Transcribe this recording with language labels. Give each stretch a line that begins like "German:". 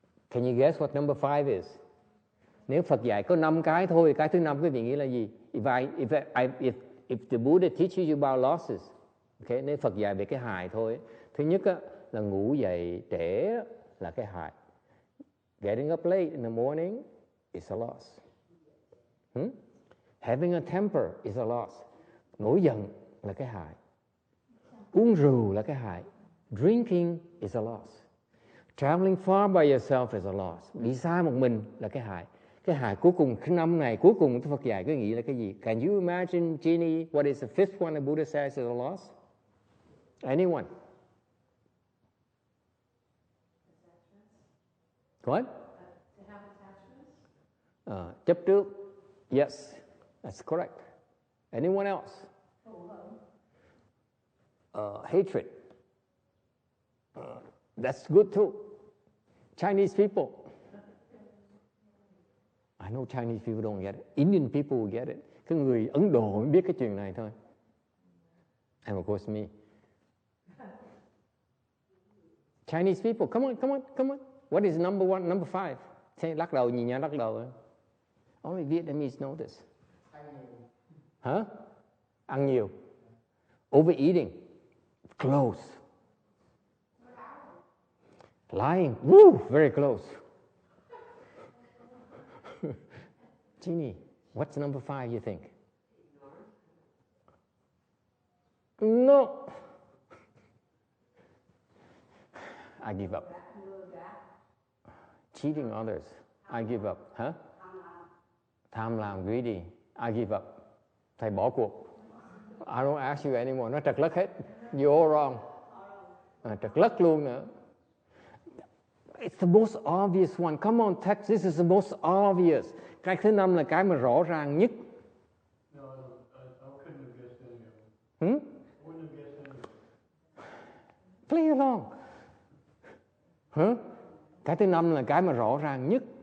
English: Can you guess what number 5 is?
Vietnamese: Nếu Phật dạy có 5 cái thôi, cái thứ 5 quý vị nghĩ là gì?
English: If the Buddha teaches you about losses, okay,
Vietnamese: nếu Phật dạy về cái hại thôi, thứ nhất là ngủ dậy trễ là cái hại.
English: Getting up late in the morning is a loss. Having a temper is a loss.
Vietnamese: Nổi giận là cái hại. Uống rượu là cái hại.
English: Drinking is a loss. Traveling far by yourself is a loss.
Vietnamese: Đi xa một mình là cái hại. Cái hại cuối cùng, cái năm này cuối cùng Phật dạy cái nghĩ là cái gì?
English: Can you imagine, Jeannie, what is the 5th one the Buddha says is a loss? Anyone? What? To have attachments?
Vietnamese: Chấp trước.
English: Yes, that's correct. Anyone else? Hatred. That's good too. Chinese people. I know Chinese people don't get it. Indian people will get it.
Vietnamese: Cái người Ấn Độ mới biết cái chuyện này thôi.
English: And of course me. Chinese people, come on. What is number 1, number 5?
Vietnamese: Say, lắc đầu, nhìn nhau lắc đầu.
English: Only Vietnamese know this.
Vietnamese: Ăn nhiều.
English: Overeating. Close. Lying, woo, very close. Jeannie, what's number 5 you think? No. I give up. Cheating others, I give up. Hả?
Vietnamese: Tham lam,
English: greedy, I give up.
Vietnamese: Thầy bỏ cuộc.
English: I don't ask you anymore.
Vietnamese: Nó trật lất hết.
English: You're all wrong.
Vietnamese: Trật lất luôn nữa.
English: It's the most obvious one. Come on, text. This is the most obvious.
Vietnamese: Cái thứ 5 là cái mà rõ ràng nhất.
English: No, I couldn't have guessed any of them. Hmm? I wouldn't have guessed any of them. Play along. Huh?
Vietnamese: Cái thứ 5 là cái mà rõ ràng nhất.